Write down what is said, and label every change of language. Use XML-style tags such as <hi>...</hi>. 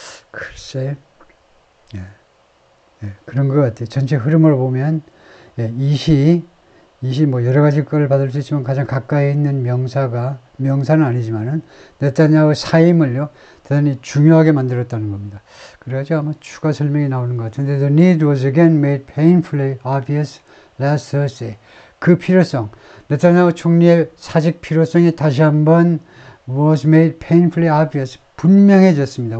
<ko>글쎄, 그런 것 같아요. 전체 흐름을 보면, 이시 뭐 여러 가지 걸 받을 수 있지만 가장 가까이 있는 명사는 아니지만은, 네타냐후 사임을요, 대단히 중요하게 만들었다는 겁니다. 그래가지고 아마 추가 설명이 나오는 것 같은데,</ko> <en>the need was again made painfully obvious last Thursday.</en> <ko>그 필요성, 네타냐후 총리의 사직 필요성이 다시 한번</ko> <en>was made painfully obvious,</en> <ko>분명해졌습니다.</ko>